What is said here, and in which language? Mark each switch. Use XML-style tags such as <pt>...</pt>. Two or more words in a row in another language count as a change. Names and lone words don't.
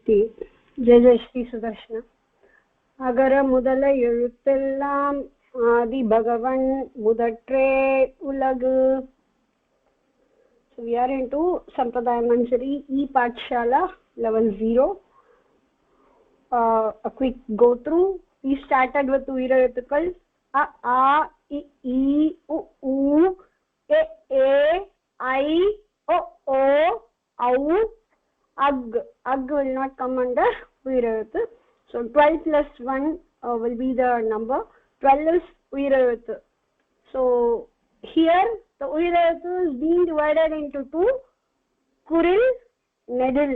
<sa>श्री जय जय श्री सुदर्शन.</sa> <ta>அகர முதல எழுத்தெல்லாம் ஆதி பகவன் முதற்றே உலகு.</ta> <en>So we are into SampradayaManjari ePatashala level 0. A quick go through. We started with uirayathukal a, I, u, u, e, I, o, au, ag. Ag will not come under uirayathu. So 12 plus 1 will be the number. 12 is uirayathu. So here the uirayathu is being divided into two.</en> <ta>குறில், நெடில்.</ta>